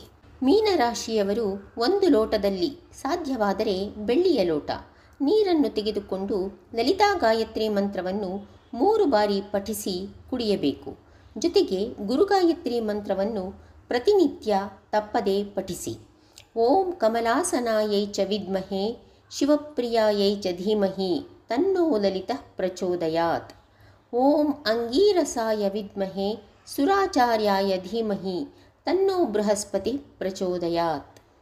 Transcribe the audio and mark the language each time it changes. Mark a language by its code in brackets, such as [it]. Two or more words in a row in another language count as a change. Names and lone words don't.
[kn] ಮೀನರಾಶಿಯವರು ಒಂದು ಲೋಟದಲ್ಲಿ, ಸಾಧ್ಯವಾದರೆ ಬೆಳ್ಳಿಯ ಲೋಟ, ನೀರನ್ನು ತೆಗೆದುಕೊಂಡು ಲಲಿತಾ ಗಾಯತ್ರಿ ಮಂತ್ರವನ್ನು 3 ಬಾರಿ ಪಠಿಸಿ ಕುಡಿಯಬೇಕು. ಜೊತೆಗೆ ಗುರುಗಾಯತ್ರಿ ಮಂತ್ರವನ್ನು ಪ್ರತಿನಿತ್ಯ ತಪ್ಪದೆ ಪಠಿಸಿ. [sa] ಓಂ ಕಮಲಾಸನಾಯೈ ಚ ವಿದ್ಮಹೆ ಶಿವಪ್ರಿಯಾಯೈ ಚ ಧೀಮಹಿ ತನ್ನೋ ಲಲಿತಃ ಪ್ರಚೋದಯಾತ್. ಓಂ ಅಂಗೀರಸಾಯ ವಿದ್ಮಹೆ ಸುರಾಚಾರ್ಯಾಯ ಧೀಮಹಿ ತನ್ನೋ ಬೃಹಸ್ಪತಿ ಪ್ರಚೋದಯಾತ್.